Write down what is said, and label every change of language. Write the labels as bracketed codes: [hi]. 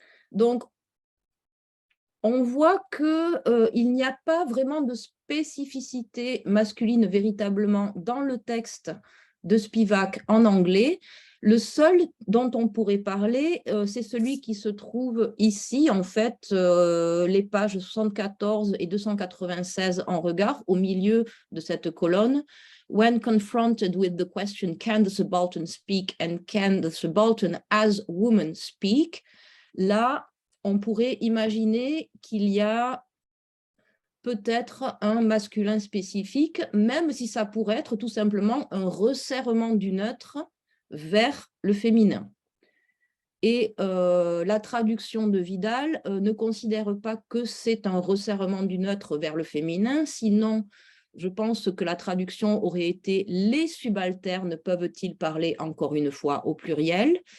[fr] Donc, on voit qu'il n'y a pas vraiment de spécificité masculine véritablement dans le texte de Spivak en anglais. Le seul dont on pourrait parler, c'est celui qui se trouve ici, en fait, les pages 74 et 296 en regard, au milieu de cette colonne. [en] When confronted with the question, can the subaltern speak and can the subaltern as woman speak? [fr] Là, on pourrait imaginer qu'il y a peut-être un masculin spécifique, même si ça pourrait être tout simplement un resserrement du neutre vers le féminin. Et la traduction de Vidal ne considère pas que c'est un resserrement du neutre vers le féminin, sinon je pense que la traduction aurait été « les subalternes peuvent-ils parler » encore une fois au pluriel.